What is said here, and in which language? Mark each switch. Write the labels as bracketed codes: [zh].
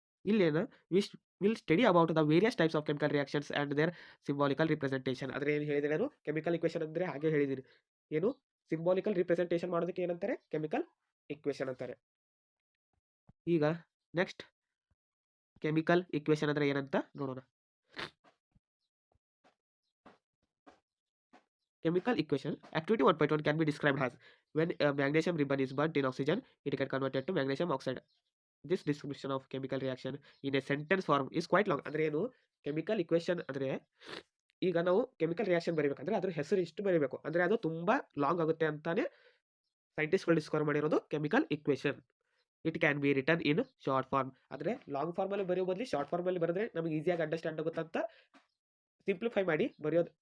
[kn] ಇಲ್ಲೇನು, [en] Will study about the various types of chemical reactions and their symbolical representation. [kn] ಆದರೆ ಏನು ಹೇಳಿದೆ ನಾನು, ಕೆಮಿಕಲ್ ಇಕ್ವೇಷನ್ ಅಂದರೆ ಹಾಗೆ ಹೇಳಿದ್ದೀನಿ. ಏನು, ಸಿಂಬಾಲಿಕಲ್ ರಿಪ್ರೆಸೆಂಟೇಷನ್ ಮಾಡೋದಕ್ಕೆ ಏನಂತಾರೆ, ಕೆಮಿಕಲ್ ಇಕ್ವೇಷನ್ ಅಂತಾರೆ. ಈಗ ನೆಕ್ಸ್ಟ್ ಕೆಮಿಕಲ್ ಇಕ್ವೇಷನ್ ಅಂದರೆ ಏನಂತ ನೋಡೋಣ. [en] Chemical equation activity 1.1 can be described as when a magnesium ribbon is burnt in oxygen, it can converted to magnesium oxide. This description of chemical reaction in a sentence form is quite long. [kn] ಅಂದ್ರೆ ಏನು, chemical equation ಅಂದರೆ ಈಗ ನಾವು chemical reaction ಬರೀಬೇಕಂದ್ರೆ ಅದ್ರ ಹೆಸರು ಇಷ್ಟು ಬರೀಬೇಕು, ಅಂದ್ರೆ ಅದು ತುಂಬಾ ಲಾಂಗ್ ಆಗುತ್ತೆ ಅಂತಾನೆ ಸೈಂಟಿಸ್ಟ್ಗಳು ಡಿಸ್ಕವರ್ ಮಾಡಿರೋದು chemical equation. [en] It can be return in short form. [kn] ಆದರೆ ಲಾಂಗ್ ಫಾರ್ಮಲ್ಲಿ ಬರೆಯೋ ಬದಲು ಶಾರ್ಟ್ ಫಾರ್ಮಲ್ಲಿ ಬರೆದ್ರೆ ನಮಗೆ ಈಸಿಯಾಗಿ ಅಂಡರ್ಸ್ಟ್ಯಾಂಡ್ ಆಗುತ್ತಂತ ಸಿಂಪ್ಲಿಫೈ ಮಾಡಿ ಬರೆಯೋದು.